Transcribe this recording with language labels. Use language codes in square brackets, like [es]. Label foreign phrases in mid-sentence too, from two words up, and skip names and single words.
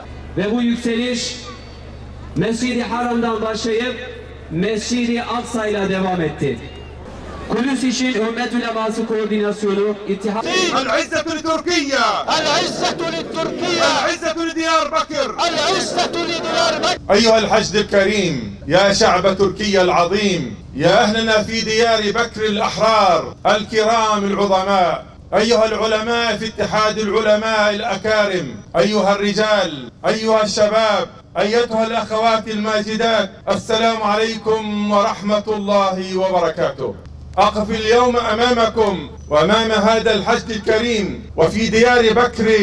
[tr] Ve bu yükseliş Mescid-i Haram'dan başlayıp Mescid-i Aksa'yla devam etti. Kudüs için ümmet uleması koordinasyonu, ittihat... [ar] العزة لتركيا! العزة لتركيا! العزة لديار بكر! العزة لديار بكر! أيها الحشد الكريم يا شعب تركيا العظيم يا أهلنا في ديار بكر الأحرار الكرام العظماء أيها العلماء في اتحاد العلماء الأكارم أيها الرجال أيها الشباب أيتها الأخوات الماجدات السلام عليكم ورحمة الله وبركاته أقف اليوم أمامكم وأمام هذا الحشد الكريم وفي ديار بكر